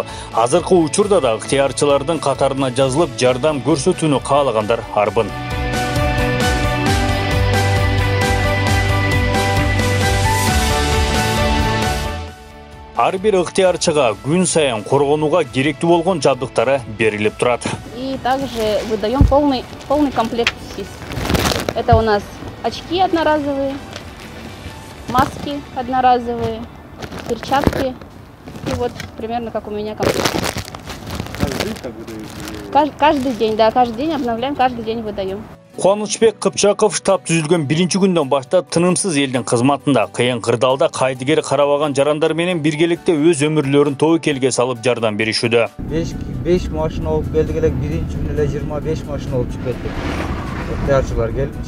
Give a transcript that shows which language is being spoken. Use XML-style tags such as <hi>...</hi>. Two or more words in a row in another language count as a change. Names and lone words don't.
<ky>Азыркы учурда да ыктыярчылардын катарына жазылып жардам көрсөтүүнү каалагандар арбын. Ар бир ыктыярчыга күн сайын коргонууга керектүү болгон жабдыктары берилип турат.</ky> <ru>И также выдаем полный комплект СИС. Это у нас очки одноразовые, маски одноразовые, перчатки. И вот примерно как у меня комплект. Каждый день, да, каждый день обновляем, каждый день выдаем.</ru> <ky>Кубанычбек Кыпчаков штаб түзүлгөн биринчи күндөн баштап тынымсыз элдин кызматында, кыйын кырдаалда кайдыгер карабаган жарандар менен биргеликте өз өмүрлөрүн тобокелге салып жардам беришүүдө. 5 машина алып келдик эле, биринчи күнү эле 25 машина алып чыгып кеттик. Ыктыярчылар келипчи.</ky>